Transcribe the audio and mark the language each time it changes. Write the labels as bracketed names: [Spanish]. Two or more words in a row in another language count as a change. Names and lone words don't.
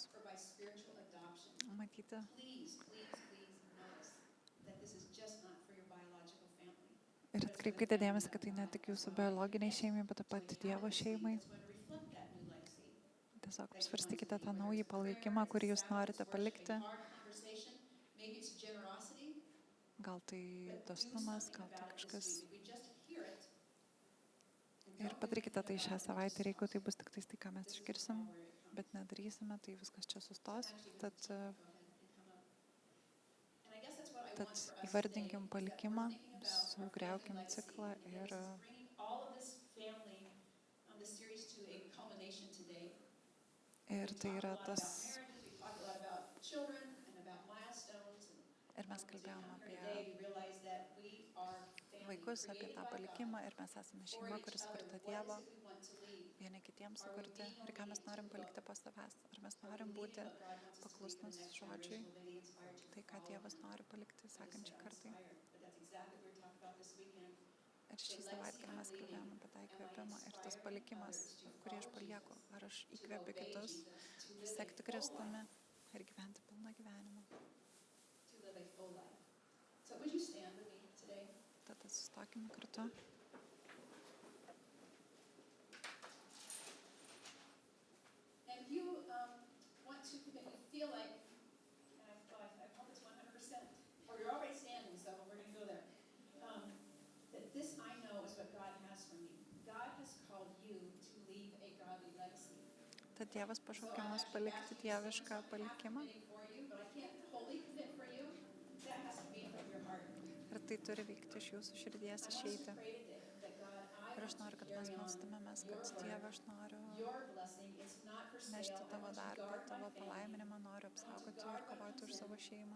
[Lithuanian] Matyti. Ir atkreipkite dėmesį, kad tai ne tik jūsų biologiniai šeimai, bet taip pat Dievo šeimai. tiesiog apsvarstykite tą naują palaikymą, kurį jūs norite palikti. [English] Maybe it's generosity, [Lithuanian] Gal tai [English] but do [Lithuanian] dosnumas, [English] something [Lithuanian] gal tai [English] about it this [Lithuanian] kažkas. [English] week. If we just hear it and [Lithuanian] Ir [English] don't do [Lithuanian] padarykite [English] anything [Lithuanian] tai šią [English] about it, it [Lithuanian] savaitę, [English] just [Lithuanian] ir jeigu [English] stops. [Lithuanian] tai bus tik tai, ką mes [English] This is [Lithuanian] išgirsim, [English] all where it comes. [Lithuanian] bet nedarysime, tai viskas čia sustos. [English] Actually, [Lithuanian] Tad, [English] go ahead and come up. And I guess that's what I [Lithuanian] tad [English] want for us [Lithuanian] įvardinkim [English] today, is that [Lithuanian] palikimą, [English] we're thinking about our family [Lithuanian] sugriaukim [English] legacy, [Lithuanian] ciklą [English] and [Lithuanian] ir [English] this is bringing all of this family, this series to a culmination today. [Lithuanian] Ir tai yra tas, [English] marriages, we talked a lot about children and about milestones. [Lithuanian] ir mes [English] As we [Lithuanian] kalbėjom [English] come [Lithuanian] apie [English] here today, we realize that we are family [Lithuanian] vaikus, apie [English] created [Lithuanian] tą [English] by [Lithuanian] palikimą, [English] God [Lithuanian] ir mes esame [English] for [Lithuanian] šeima, [English] each [Lithuanian] kuris [English] other. [Lithuanian] kurta [English] What [Lithuanian] Dievo, [English] is it we want to leave? [Lithuanian] vieni kitiems sukurti, ir ką mes norim palikti po savęs. Ar mes [English] Are we [Lithuanian] norim būti [English] leaving what God wants us to leave for [Lithuanian] paklusnus [English] the next [Lithuanian] žodžiui, [English] generation? Will they be inspired to [Lithuanian] tai, ką [English] follow [Lithuanian] Dievas [English] him? [Lithuanian] nori palikti [English] I just [Lithuanian] sekančiai [English] said [Lithuanian] kartai. [English] inspired, but that's exactly what we're talking about this weekend. [Lithuanian] Ir šį savaitgalį mes kalbėjome apie tą įkvėpimą ir tas palikimas, kurį aš palieku. Ar aš įkvepiu kitus, sekti Kristumi ir gyventi pilną gyvenimą. [English] To live a full life. So would you stand with me today? [Lithuanian] Tad atsistokime kartu. [English] And if you want to commit, you feel like, and I hope it's 100%, or you're already standing, so we're going to go there. That this I know is what God has for me. God has called you to leave a godly legacy. [Lithuanian] Tad Dievas pašaukė mus palikti dievišką palikimą. Ir tai turi vykti iš jūsų širdies išeiti. Ir aš noriu, kad mes melstumėmės, kad Dieve, aš noriu nešti tavo darbą, tavo palaiminimą, noriu apsaugoti ir kovoti už savo šeimą.